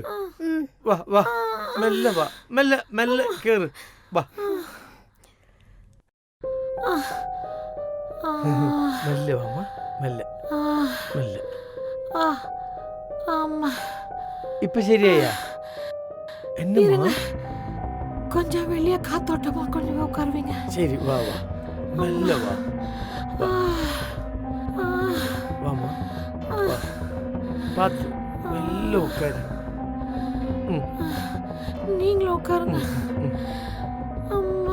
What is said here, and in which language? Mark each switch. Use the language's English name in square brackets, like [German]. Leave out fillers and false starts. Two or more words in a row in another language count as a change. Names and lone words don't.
[Malayalam] വാ വാ, മെല്ലെ വാ, മെല്ലെ മെല്ലെ കേറ് വാ. മെല്ലെ വാ, മെല്ലെ മെല്ലെ. ഇപ്പൊ ശരിയായാ? [Tamil] என்னம்மா? கொஞ்சம் வெளியே காத்தோட்டமா கொஞ்சம் உட்காருவீங்க? சரி வா வா, மெல்ல வா. வாமா வா, பார்த்து மெல்ல உட்காரு. நீங்களும் உட்காருங்க. அம்மா